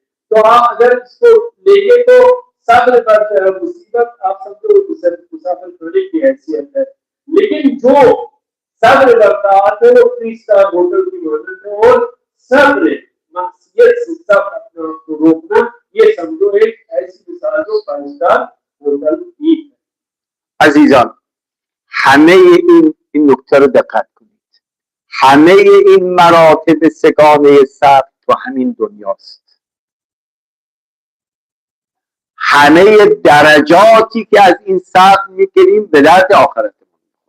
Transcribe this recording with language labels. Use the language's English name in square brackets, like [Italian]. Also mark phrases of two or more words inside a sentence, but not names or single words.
[Urdu] تو آپ اگر اسکو لیں گے تو صبر پر مصیبت آپ سمجھو مسافر خانے کی حیثیت ہے. لیکن جو صبر کرتا ہے وہ 3 [English] star hotel [Urdu] کی مانت ہے، اور صبر معصیت سے سب اپنے آپ کو روکنا، یہ سمجھو ایک ایسی مثال جو 5 [English] star hotel [Urdu] کی ہے. [Persian] عزیزان همه این نکته رو دقت کنید. همه این مراتب سگانه صبر تو همین دنیاست. همه درجاتی که از این صبر میگیریم به درد آخرتمون.